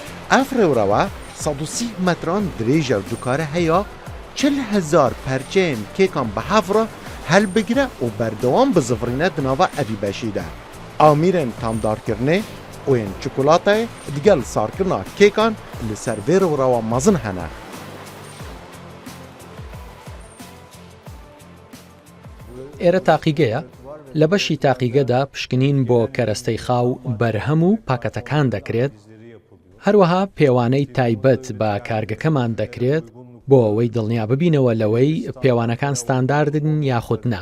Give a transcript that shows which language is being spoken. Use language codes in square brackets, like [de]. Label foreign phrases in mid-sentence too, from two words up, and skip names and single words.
[ku] ئەف ڕێوڕەوە 130 مەتران درێژە و دوکارە هەیە 40,000 پەرچەیەن کێکان بە هەڤڕە هەلبگرە و بەردەوام بزڤڕینە دناوە ئەڤی بەشیدا. ئامîrên tamdarkirinê û yên çikolatayê digel sarkirina kêkan li ser vê rêwrewa mezin hene. [ckb] ئێرە تاقیگەیە لە بەشی تاقیگەدا پشکنین بۆ کەرەستەی خاو بەرهەم و پاکەتەکان دەکرێت هەروەها پێوانەی تایبەت بە کارگەکەمان دەکرێت بۆ ئەوەی دڵنیا ببینەوە لەوەی پێوانەکان ستانداردن یاخود نا.